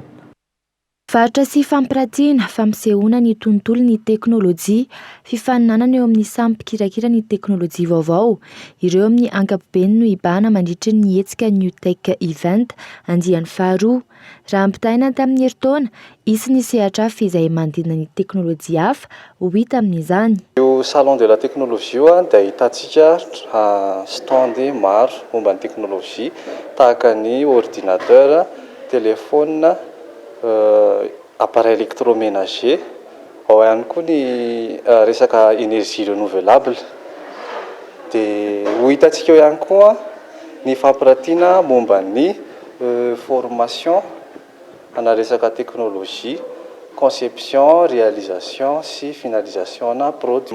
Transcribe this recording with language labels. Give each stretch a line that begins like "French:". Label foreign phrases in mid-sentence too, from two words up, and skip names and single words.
Malagasy: Faritra sy fampiratiana fampisehoana ny tontolo ny teknôlôjia, fifaninanana eo amin'ny samy mpikirakira ny teknôlôjia vaovao. Ireo amin'ny ankapobeny no ibana mandritra ny hetsika New Tech Event andiany faharoa. Raha ampitaina tamin'ny herintaona, isy ny sehatra hafa izay manodidina ny teknôlôjia hafa ho hita amin'izany. Io
French: salon de la technologie
Malagasy: dia ahitantsika stand maro momba ny teknôlôjia tahaka ny
French: ordinateur, téléphone, appareil électroménager,
Malagasy: ao ihany koa ny resaka
French: énergie renouvelable.
Malagasy: Dia ho hitantsika eo ihany koa ny fampiratiana momba ny formation ana resaka teknôlôjia,
French: conception, réalisation
Malagasy: sy finalisation na produit.